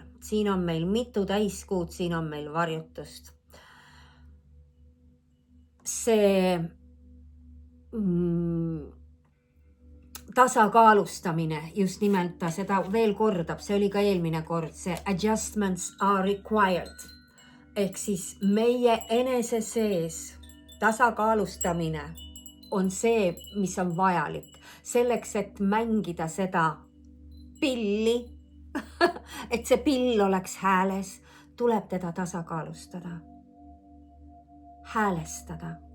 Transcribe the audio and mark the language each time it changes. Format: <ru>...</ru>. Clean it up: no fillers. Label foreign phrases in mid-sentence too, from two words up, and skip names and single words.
<et>Siin on meil mitu täiskuud, siin on meil varjutust. See tasakaalustamine, just nimelt ta seda veel kordab, see oli ka eelmine kord, see</et> <en>adjustments are required.</en> <et>Ehk siis meie enese sees tasakaalustamine on see, mis on vajalik selleks, et mängida seda pilli, et see pill oleks hääles, tuleb teda tasakaalustada, häälestada.</et>